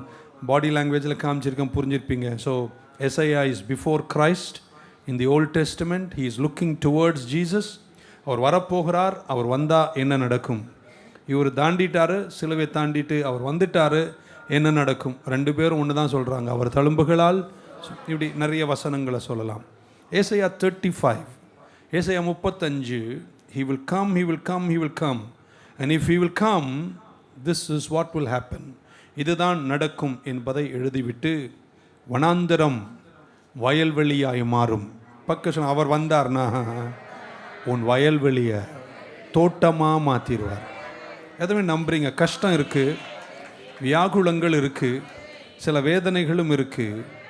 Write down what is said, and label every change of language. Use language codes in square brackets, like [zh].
[ta] நான் பாடி லாங்குவேஜில் காமிச்சிருக்கேன், புரிஞ்சிருப்பீங்க. [en] So Isaiah is before Christ in the Old Testament. He is looking towards Jesus. [ta] அவர் வரப்போகிறார். அவர் வந்தால் என்ன நடக்கும்? இவர் தாண்டிட்டார், சிலுவை தாண்டிட்டு அவர் வந்துட்டார், என்ன நடக்கும்? 2 பேரும் ஒன்று தான் சொல்கிறாங்க, அவர் தழும்புகளால். இப்படி நிறைய வசனங்களை சொல்லலாம். [en] ஏசாயா 35, ஏசாயா 35, he will come, he will come, he will come, and if he will come, this is what will happen. [ta] இதுதான் நடக்கும் என்பதை எழுதிவிட்டு வனாந்தரம் வயல்வெளியாய் மாறும். பக்கம் அவர் வந்தார்னா உன் வயல்வெளியை தோட்டமாக மாற்றிடுவார். எதுவுமே நம்புறீங்க? கஷ்டம் இருக்குது, வியாகுலங்கள் இருக்குது, சில வேதனைகளும் இருக்குது.